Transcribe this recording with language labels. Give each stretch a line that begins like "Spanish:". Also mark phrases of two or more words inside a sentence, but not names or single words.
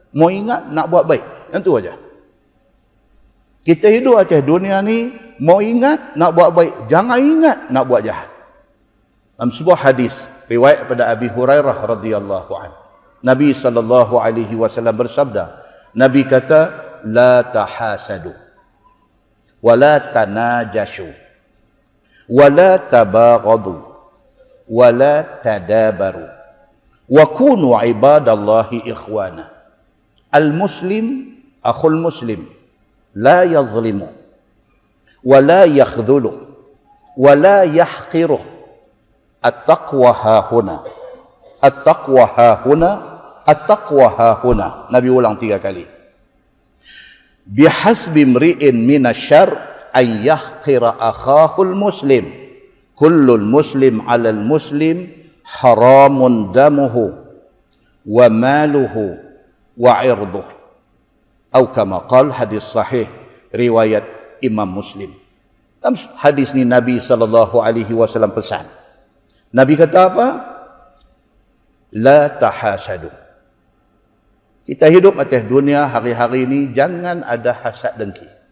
Malay: Mau ingat nak buat baik. Yang tu aja. Kita hidup atas dunia ni, mau ingat nak buat baik, jangan ingat nak buat jahat. Dalam sebuah hadis riwayat pada Abi Hurairah
Arabic: رضي الله عنه,
Malay: Nabi
Arabic: صلى الله عليه وسلم
Malay: bersabda, Nabi kata,
Arabic: لا تحاسدوا ولا تناجشوا ولا تباغضوا ولا تدابروا وكونوا عباد الله إخوانا. المسلم أخو المسلم لا يظلم ولا يخذل ولا يحقر. التقوى ههنا، التقوى ههنا، التقوى ههنا.
Malay: Nabi ulang 3 kali.
Arabic: بحسب امرئ من الشر أن يحقر أخاه المسلم. كل المسلم على المسلم حرام دمه وماله وعرضه.
Malay: Atau
Arabic: كما قال,
Malay: hadis sahih riwayat Imam Muslim. Dalam hadis ni Nabi
Arabic: صلى الله عليه وسلم
Malay: pesan. Nabi kata apa?
Arabic: لا تحاسدوا.
Malay: Kita hidup atas dunia hari-hari ini, jangan ada hasad dengki.